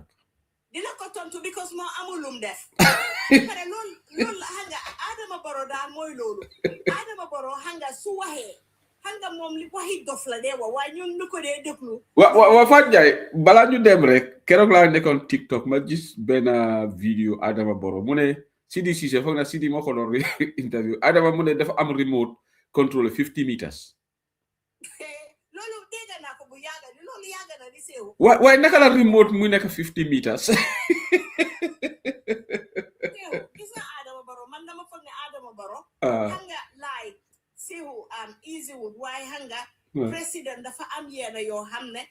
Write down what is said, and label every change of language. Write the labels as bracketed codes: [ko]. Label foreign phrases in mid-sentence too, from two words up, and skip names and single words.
[wo] dina ko tontu because moo amul lum def pare loolu la xam nga Adama Barrow daal mooy loolu Adama Barrow xam nga su waxee xam nga moom li waxi dof la dee wax waaye ñun ñu ko dee déglu wa Fatou Ndiaye balaa ñu dem rek keroog laa nekkoon TikTok ma gis benn vidéo Adama Barrow mu ne Sidi Cissé foog na Sidi moo ko doon interview Adama mu ne dafa am [en] remote control [wo] 50 meters loolu dégg naa ko bu yàgga ni loolu yàgga na di seewu waaye naka la remote muy nekk 50 meters gis nga Adama Barrow man dama foog ne Adama Barrow xam nga laay seewu easy wul waaye xam nga président dafa am yenn yoo xam ne